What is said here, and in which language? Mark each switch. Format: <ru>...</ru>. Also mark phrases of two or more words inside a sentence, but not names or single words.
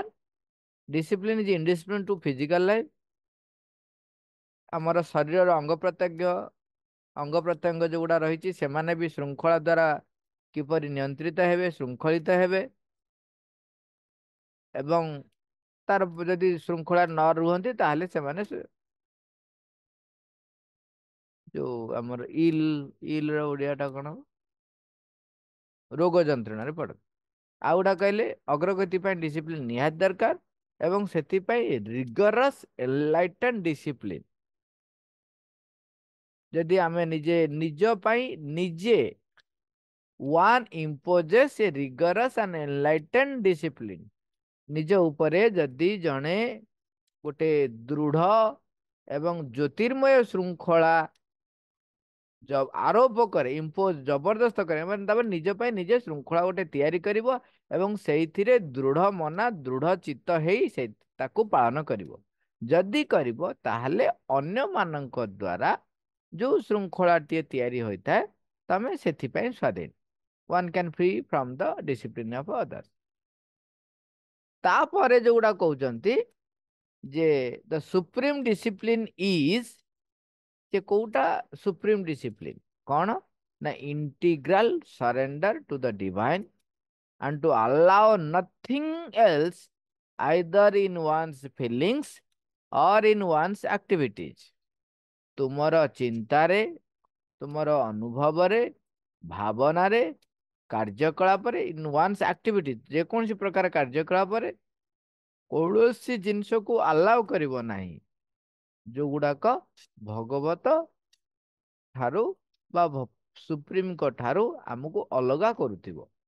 <en>discipline is indiscipline to physical life.</en> <or>ଆମର ଶରୀରର ଅଙ୍ଗ ପ୍ରତ୍ୟଙ୍ଗ ଯୋଉଗୁଡ଼ା ରହିଛି ସେମାନେ ବି ଶୃଙ୍ଖଳା ଦ୍ୱାରା କିପରି ନିୟନ୍ତ୍ରିତ ହେବେ, ଶୃଙ୍ଖଳିତ ହେବେ, ଏବଂ ତାର ଯଦି ଶୃଙ୍ଖଳା ନ ରୁହନ୍ତି ତାହେଲେ ସେମାନେ ଯୋଉ ଆମର ଇଲର ଓଡ଼ିଆଟା କଣ, ରୋଗ ଯନ୍ତ୍ରଣାରେ ପଡ଼ନ୍ତି। ଆଉ ଗୁଡ଼ା କହିଲେ ଅଗ୍ରଗତି ପାଇଁ ଡିସିପ୍ଲିନ୍ ନିହାତି ଦରକାର, ଏବଂ ସେଥିପାଇଁ</or> <en>rigorous enlighten discipline.</en> <or>ଯଦି ଆମେ ନିଜ ପାଇଁ ନିଜେ</or> <en>one imposes a rigorous and enlightened discipline,</en> <or>ନିଜ ଉପରେ ଯଦି ଜଣେ ଗୋଟେ ଦୃଢ଼ ଏବଂ ଜ୍ୟୋତିର୍ମୟ ଶୃଙ୍ଖଳା ଆରୋପ କରେ, ଇମ୍ପୋଜ ଜବରଦସ୍ତ କରେ, ମାନେ ତାପରେ ନିଜ ପାଇଁ ନିଜେ ଶୃଙ୍ଖଳା ଗୋଟେ ତିଆରି କରିବ ଏବଂ ସେଇଥିରେ ଦୃଢ଼ ମନା ଦୃଢ଼ ଚିତ୍ତ ହେଇ ସେ ତାକୁ ପାଳନ କରିବ। ଯଦି କରିବ ତାହେଲେ ଅନ୍ୟମାନଙ୍କ ଦ୍ୱାରା ଯୋଉ ଶୃଙ୍ଖଳାଟିଏ ତିଆରି ହୋଇଥାଏ ତମେ ସେଥିପାଇଁ ସ୍ୱାଧୀନ।</or> <en>one can free from the discipline of others।</en> <or>ତାପରେ ଯୋଉଗୁଡ଼ା କହୁଛନ୍ତି ଯେ</or> <en>the supreme discipline is,</en> <or>ଯେ କୋଉଟା</or> <en>supreme discipline</en> <or>କଣ ନା</or> <en>integral surrender to the divine and to allow nothing else either in one's feelings or in one's activities।</en> <or>ତୁମର ଚିନ୍ତାରେ, ତୁମର ଅନୁଭବରେ, ଭାବନାରେ, କାର୍ଯ୍ୟକଳାପରେ,</or> <en>in one's activity</en> <or>ଯେକୌଣସି ପ୍ରକାର କାର୍ଯ୍ୟକଳାପରେ କୌଣସି ଜିନିଷକୁ ଆଲାଉ କରିବ ନାହିଁ ଯୋଉଗୁଡ଼ାକ ଭଗବତ ଠାରୁ ବା ସୁପ୍ରିମଙ୍କ ଠାରୁ ଆମକୁ ଅଲଗା କରୁଥିବ।</or>